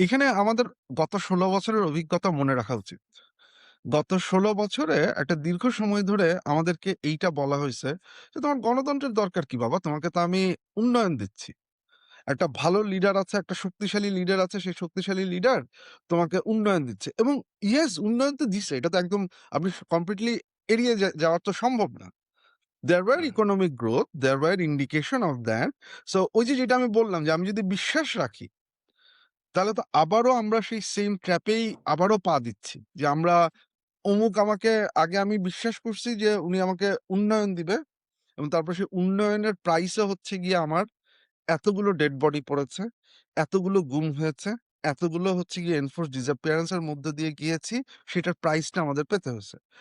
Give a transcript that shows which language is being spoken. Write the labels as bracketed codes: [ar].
[bn] এখানে আমাদের গত ১৬ বছরের অভিজ্ঞতা মনে রাখা উচিত। গত ১৬ বছরে একটা দীর্ঘ সময় ধরে আমাদেরকে এইটা বলা হইছে যে, "তোমার গণতন্ত্রের দরকার কি বাবা? তোমাকে তো আমি উন্নয়ন দিচ্ছি। একটা ভালো লিডার আছে, একটা শক্তিশালী লিডার আছে, সেই শক্তিশালী লিডার তোমাকে উন্নয়ন দিচ্ছে।" এবং ইয়েস, উন্নয়ন তো দিছে। এটা তো একদম আপনি কমপ্লিটলি এড়িয়ে যাওয়া তো সম্ভব না। [en] There were hmm, economic growth, there were indication of that. [bn] So ওই যে যেটা আমি বললাম যে আমি যদি বিশ্বাস রাখি তাহলে তো আবারও আমরা সেই সেম ট্র্যাপেই আবারও পা দিচ্ছি। যে আমরা অমুক আমাকে আগে আমি বিশ্বাস করছি যে উনি আমাকে উন্নয়ন দিবে এবং তারপর সেই উন্নয়নের প্রাইসে হচ্ছে গিয়ে আমার এতগুলো ডেড বডি পড়েছে, এতগুলো গুম হয়েছে, এতগুলো হচ্ছে গিয়ে এনফোর্সড ডিসঅ্যাপিয়ারেন্স এর মধ্য দিয়ে গিয়েছি, সেটার প্রাইসটা আমাদের পেতে হয়েছে।